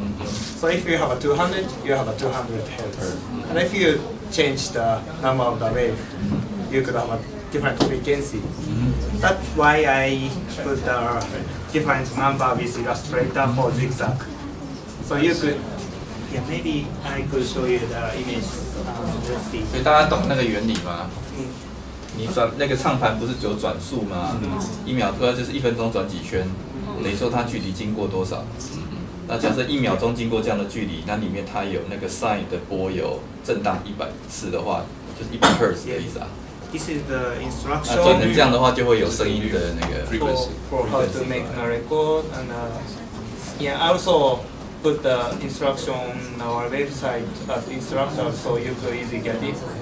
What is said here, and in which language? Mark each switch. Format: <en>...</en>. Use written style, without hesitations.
<en>So if you have a 200, you have a 200 hertz. And if you change the number of the wave, you could have a different frequency. That's why I put the different number with Illustrator for zigzag. So you could, maybe I could show you the image. Let's see.</en> <zh>所以大家懂那个原理吗？你转那个唱盘不是只有转速吗？1秒就是1分钟转几圈，等于说它距离经过多少？那假设1秒钟经过这样的距离，那里面它有那个 sine 的波有震荡100次的话，就是100 Hz 的意思啊。</zh> <en>This is the instruction.</en> <zh>那转成这样的话，就会有声音的那个</zh> <en>for how to make a record, and I also put the instruction on our website as instructor, so you could easily get it.</en>